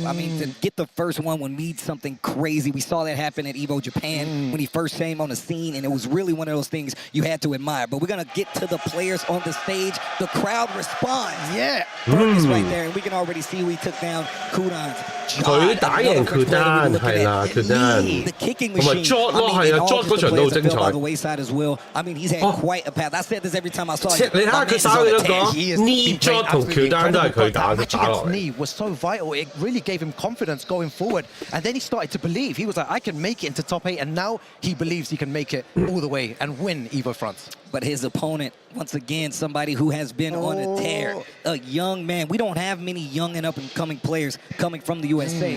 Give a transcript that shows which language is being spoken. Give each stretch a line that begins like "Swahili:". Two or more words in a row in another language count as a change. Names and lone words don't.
English: I mean, to get the first one would need something crazy. We saw that happen at EVO Japan when he first came on the scene, and it was really one of those things you had to admire. But we're going to get to the players on the stage. The crowd responds. Yeah. Fergus right there, and we can already see we took down Kudan's.
Cantonese: 佢打贏Kudan係啦 ，Kudan。
English: The kicking
Cantonese: 同埋
English: machine.
Cantonese: George 咯，係啊 ，George 嗰場都好精彩。
English: by the wayside as well. I mean, he's had quite a path. I said this every time I saw
Cantonese: 你
English: him.
Cantonese: 睇下佢打幾多個 knee George 同 Kudan 都係佢打
English: Matching
Cantonese: 打落
English: against
Cantonese: 嚟。
English: knee was so vital. It really gave him confidence going forward. And then he started to believe. He was like, I can make it into top 8. And now he believes he can make it all the way and win EVO France. But his opponent, once again, somebody who has been on a tear. A young man. We don't have many young and up-and-coming players coming from the USA.